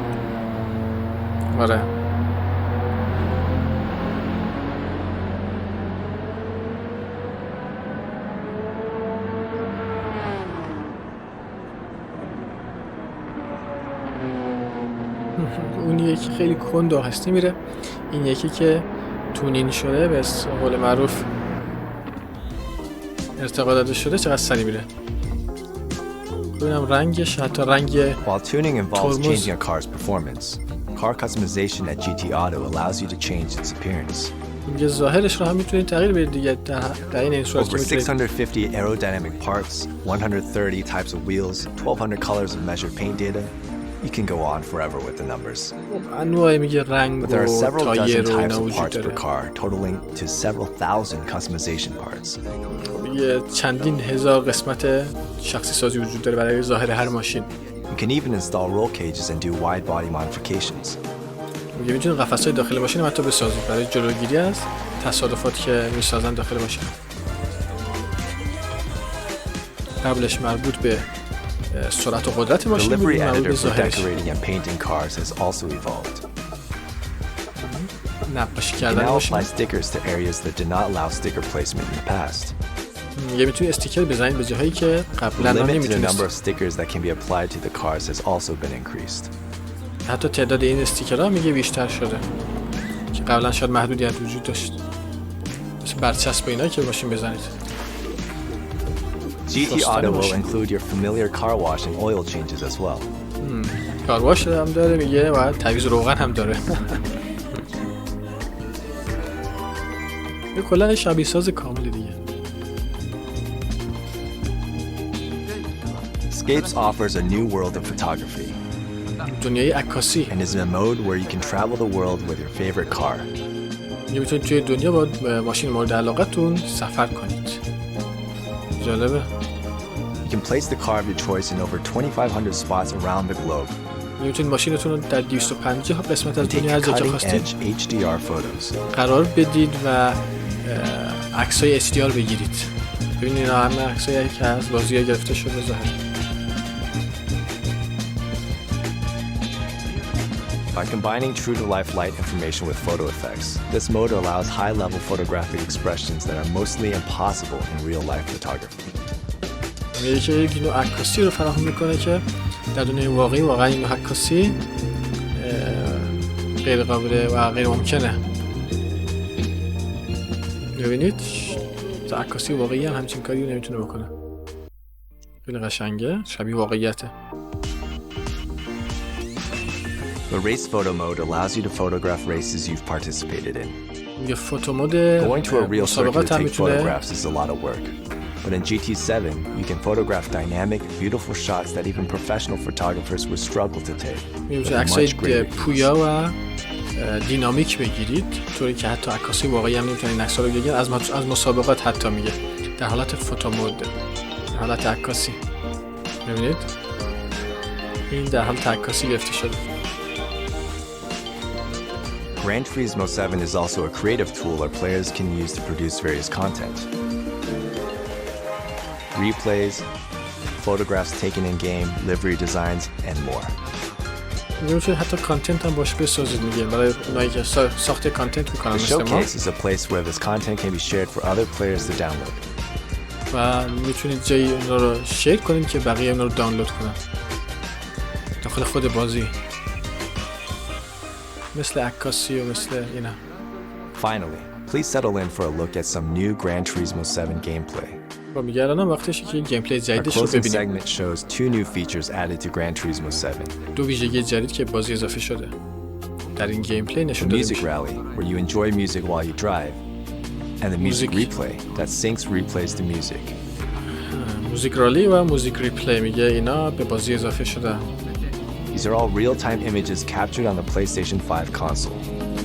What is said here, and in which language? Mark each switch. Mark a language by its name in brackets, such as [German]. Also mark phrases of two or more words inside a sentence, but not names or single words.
[Persian] آره اون یکی خیلی کند و هستی میره، این یکی که تونین شده به قول معروف ارتقا داده شده چقدر سریع میره. ببینم رنگش، حتی رنگ [English] While tuning involves [Persian] ترمز. [English] changing a car's performance, car customization at GT Auto allows you to change its appearance. [Persian] میگه ظاهرش رو هم میتونید تغییر بدید دیگه، در این صورت که [English] Over [Persian] میتونید [English] 650 aerodynamic parts, 130 types of wheels, 1200 colors of measured paint data. You can go on forever with the numbers. [Persian] انواع میگه رنگ [English] But there are [Persian] و [English] several dozen [Persian] تایر و [English] types [Persian] اینا [English] of [Persian] وجود [English] parts per [Persian] داره. [English] car, totaling to several thousand customization parts. [Persian] میگه چندین هزار قسمت شخصی سازی وجود داره برای ظاهر هر ماشین. [English] You can even install roll cages and do wide body modifications. [Persian] میگه میتونید قفس‌های داخل ماشین هم حتی بسازید برای جلوگیری از تصادفات که میسازن داخل ماشین. قبلش مربوط به سرعت و قدرت [English] The [Persian] ماشین بود، [English] livery [Persian] مربوط به [English] editor for [Persian] ظاهرش. [English] decorating and painting cars has also evolved. [Persian] نقاشی [English] You [Persian] کردن [English] now [Persian] ماشین. [English] apply stickers to areas that did not allow sticker placement in the past. [Persian] میگه میتونید استیکر بزنید به جاهایی که [English] The [Persian] قبلا [English] limit to the number [Persian] نمیتونید. [English] of stickers that can be applied to the cars has also been increased. [Persian] حتی تعداد این استیکرها میگه بیشتر شده که قبلا شاید محدودیت وجود داشت، مثل برچسب اینا که ماشین بزنید. [English] GT Auto will include your familiar car wash and oil changes as well. [Persian] کارواش هم داره میگه و تعویض روغن هم داره. یه کلا شبیه ساز کامل دیگه. [English] Scapes offers a new world of photography [Persian] دنیای عکاسی. [English] and is in a mode where you can travel the world with your favorite car. [Persian] یه میتونید توی دنیا با ماشین مورد علاقتون سفر کنید. جالبه. [English] You can place the car of your choice in over 2,500 spots around the globe [Persian] میتونید ماشینتون رو در 250 قسمت از [English] and take [Persian] دنیا هر جا که [English] cutting [Persian] خواستید [English] edge HDR photos. [Persian] قرار بدید و عکسای HDR بگیرید. ببینید اینا همه عکسایی که از بازی گرفته شده ظاهر. [English] By combining true-to-life light information with photo effects, this mode allows high-level photographic expressions that are mostly impossible in real-life photography. [Persian] میگه که یک نوع عکاسی رو فراهم میکنه که در دنیای واقعی واقعا این نوع عکاسی غیر قابل و غیر ممکنه. ببینید عکاسی واقعی هم همچین کاری رو نمیتونه بکنه. خیلی قشنگه، شبیه واقعیته. [English] The race photo mode allows you to photograph races you've participated in. [Persian] میگه [English] photo mode Going to a real circuit to [Persian] مسابقات هم [English] take [Persian] میتونه. [English] photographs is a lot of work. But in GT7, you can photograph dynamic, beautiful shots that even professional photographers would struggle to take. [Persian] میتونه [English] with a [Persian] عکسای [English] much greater ease. [Persian] پویا و دینامیک بگیرید، طوری که حتی عکاسی واقعی هم نمیتونید این عکس‌ها رو بگیرید. از مسابقات حتی میگه در حالت [English] photo mode, [Persian] در حالت عکاسی. ببینید این در حالت عکاسی گرفته شده. [English] Gran Turismo 7 is also a creative tool our players can use to produce various content. Replays, photographs taken in-game, livery designs, and more. [Persian] میتونید حتی کانتنت هم باش بسازید، میگه برای اونایی که ساخت کانتنت میکنن [English] The [Persian] مثل ما. [English] showcase is a place where this content can be shared for other players to download. [Persian] و میتونید جایی اونا رو شیر کنید که بقیه اونا رو دانلود کنن داخل خود بازی، مثل عکاسی و مثل اینا. [English] Finally, please settle in for a look at some new Gran Turismo 7 gameplay. [Persian] با میگه الان وقتشه که گیم پلی [English] Our [Persian] جدیدش رو [English] closing [Persian] ببینیم. [English] segment shows 2 new features added to Gran Turismo 7. [Persian] 2 ویژگی جدید که بازی اضافه شده. در این گیم پلی [English] The [Persian] نشون داده [English] music [Persian] میشه. [English] rally, where you enjoy music while you drive. And the music replay, that syncs replays the music. music rally [Persian] و [English] music replay [Persian] میگه اینا به بازی اضافه شده. [English] These are all real-time images captured on the PlayStation 5 console.